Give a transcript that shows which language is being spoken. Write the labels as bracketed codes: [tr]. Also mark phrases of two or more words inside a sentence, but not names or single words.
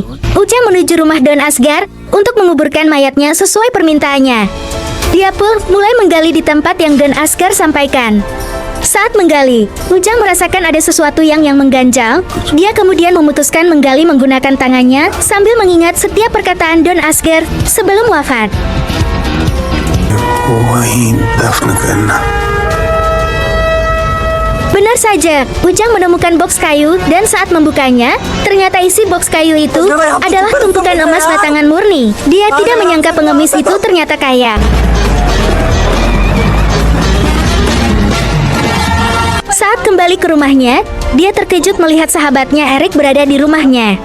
[id] Ujang menuju rumah Don Asgar untuk menguburkan mayatnya sesuai permintaannya. Dia pun mulai menggali di tempat yang Don Asgar sampaikan. Saat menggali, Ujang merasakan ada sesuatu yang mengganjal. Dia kemudian memutuskan menggali menggunakan tangannya sambil mengingat setiap perkataan Don Asgar sebelum wafat. [hi] वहीं दफन करना। [id] Benar saja, Ujang menemukan box kayu dan saat membukanya, ternyata isi box kayu itu adalah tumpukan emas batangan murni. Dia tidak menyangka pengemis itu ternyata kaya. Saat kembali ke rumahnya, dia terkejut melihat sahabatnya Eric berada di rumahnya.